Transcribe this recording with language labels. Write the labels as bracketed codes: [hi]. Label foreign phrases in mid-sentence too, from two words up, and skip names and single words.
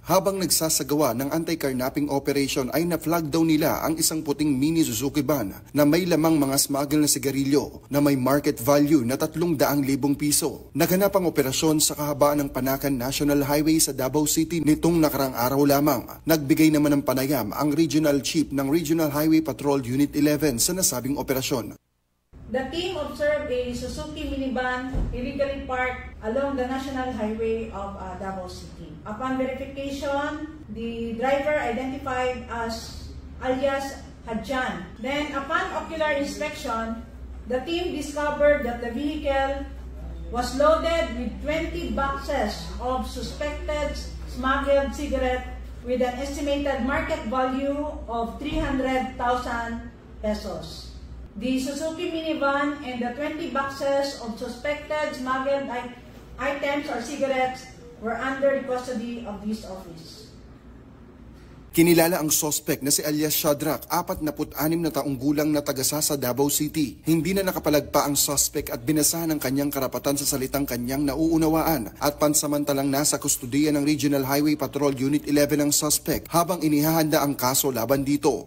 [tl] Habang nagsasagawa ng [en] anti-carnapping operation [tl] ay na-flag daw nila ang isang puting mini Suzuki van na may lamang mga smuggle na sigarilyo na may [en] market value [tl] na 300,000 piso. Naganap ang operasyon sa kahabaan ng Panacan National Highway sa Davao City nitong nakarang araw lamang. Nagbigay naman ng panayam ang Regional Chief ng Regional Highway Patrol Unit 11 sa nasabing operasyon. [en] The team observed a Suzuki minivan illegally parked along the National Highway of Davao City. Upon verification, the driver identified as alias Hadjan. Then, upon ocular inspection, the team discovered that the vehicle was loaded with 20 boxes of suspected smuggled cigarette with an estimated market value of 300,000 pesos. The Suzuki minivan and the 20 boxes of suspected smuggled items or cigarettes were under the custody of this office. [tl] Kinilala ang suspect na si alias Shadrach, 46 na taong gulang na taga sa Davao City. Hindi na nakapalagpa ang suspect at binasahan ang kanyang karapatan sa salitang kanyang nauunawaan at pansamantalang nasa kustudiya ng Regional Highway Patrol Unit 11 ang suspect habang inihahanda ang kaso laban dito.